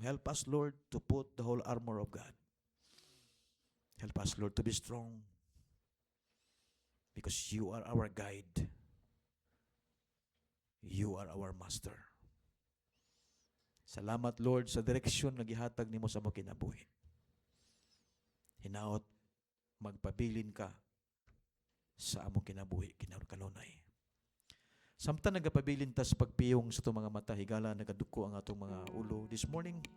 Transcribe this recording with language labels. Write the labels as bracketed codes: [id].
[en] Help us, Lord, to put the whole armor of God. Help us, Lord, to be strong, because you are our guide. You are our master. [ceb] Salamat, Lord, sa direksyon nga gihatag nimo sa among kinabuhi. Hinaot, magpabilin ka sa among kinabuhi, kanunay. Samtang nagapabilin ta sa pagpiyong sa itong mga mata, higala nagaduko ang atong mga ulo [en] this morning.